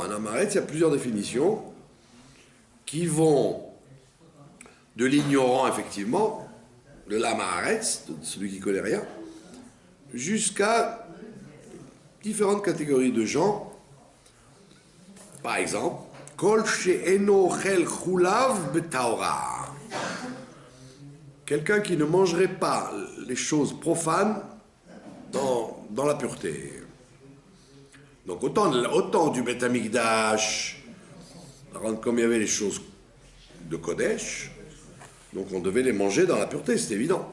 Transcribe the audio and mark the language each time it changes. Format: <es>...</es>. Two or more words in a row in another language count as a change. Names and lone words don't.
<fr>Un amaretz, il y a plusieurs définitions qui vont de l'ignorant, effectivement, de l'amaretz, de celui qui connaît rien, jusqu'à différentes catégories de gens. Par exemple,</fr> <he>Kol she'eno chel chulav betaora.</he> <fr>Quelqu'un qui ne mangerait pas les choses profanes dans la pureté. Donc autant du Beth Amikdash, comme il y avait les choses de Kodesh, donc on devait les manger dans la pureté, c'est évident.</fr>